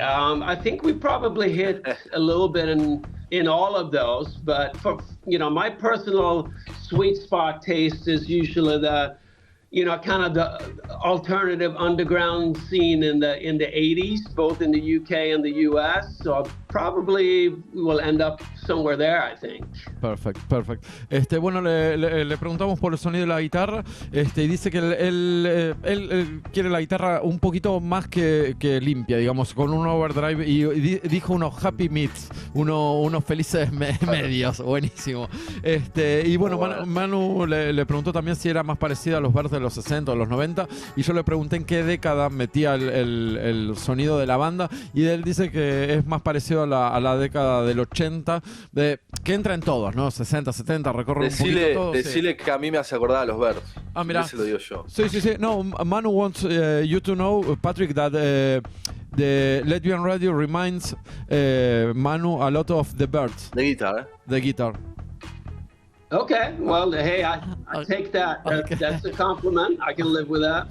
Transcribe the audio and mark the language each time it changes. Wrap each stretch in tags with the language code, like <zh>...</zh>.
<en>I think we probably hit a little bit in all of those, but for my personal sweet spot taste is usually the kind of the alternative underground scene in the 80s, both in the UK and the US. So probably we'll end up somewhere there, I think. Perfect.</en> <es>Bueno, le preguntamos por el sonido de la guitarra, y dice que él quiere la guitarra un poquito más que limpia, digamos, con un overdrive, y dijo unos</es> <en>happy mids,</en> <es>unos felices medios, buenísimo. Y bueno, Manu le preguntó también si era más parecido a los Birds de los 60 o los 90, y yo le pregunté en qué década metía el sonido de la banda, y él dice que es más parecido a la década del 80, que entra en todos, ¿no? 60, 70, recorre un poquito todo. Decile que a mí me hace acordar a los Birds. Mira. Ese lo digo yo. Sí.</es> <en>No, Manu wants you to know, Patrick, that the Latvian Radio reminds Manu a lot of the Birds.</en> <es>De guitarra.</es> <en>The guitar. Okay, well, hey, I take that. Okay. That's a compliment. I can live with that.</en>